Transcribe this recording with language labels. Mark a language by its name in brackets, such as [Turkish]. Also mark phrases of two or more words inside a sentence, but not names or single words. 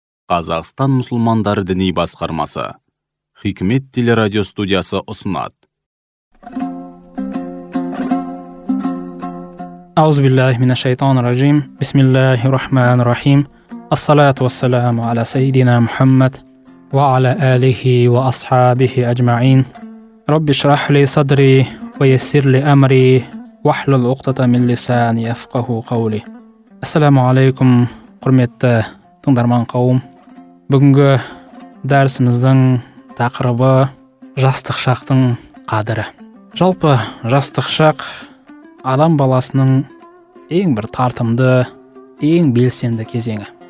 [Kazakh] Қазақстан мұсылмандары діни басқармасы Хикмет телерадио студиясы ұсынады. [Arabic] أعوذ بالله من الشيطان الرجيم. بسم الله الرحمن الرحيم. الصلاة والسلام على سيدنا محمد وعلى آله وأصحابه أجمعين. رب اشرح لي صدري ويسر لي أمري واحلل عقدة من لساني يفقهوا قولي. السلام عليكم, [Kazakh] құрметті тыңдарман қауым. Бүгінгі дәрісіміздің тақырыбы жастық шақтың қадірі. Жалпы жастық шақ адам баласының ең бір тартымды, ең белсенді кезеңі.